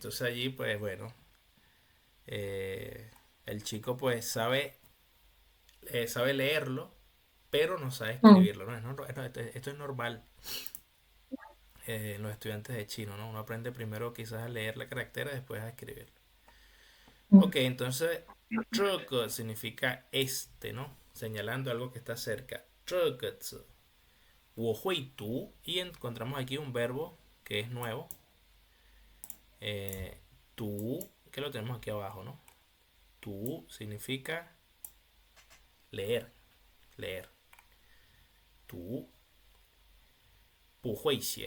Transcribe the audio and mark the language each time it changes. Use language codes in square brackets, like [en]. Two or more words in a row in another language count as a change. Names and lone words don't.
[es] Entonces allí, pues bueno, eh, el chico pues sabe leerlo, pero no sabe Mm, escribirlo, ¿no? Esto es normal en los estudiantes de chino, ¿no? Uno aprende primero quizás a leer la caracteres, después a escribirlo. mm, Ok, entonces, [zh] 这个 [es] significa este, ¿no? Señalando algo que está cerca. [zh] 这个字我会读 [es] y encontramos aquí un verbo que es nuevo. Tú, que lo tenemos aquí abajo, ¿no? Tú significa leer, leer. Tú, [zh] 不会写.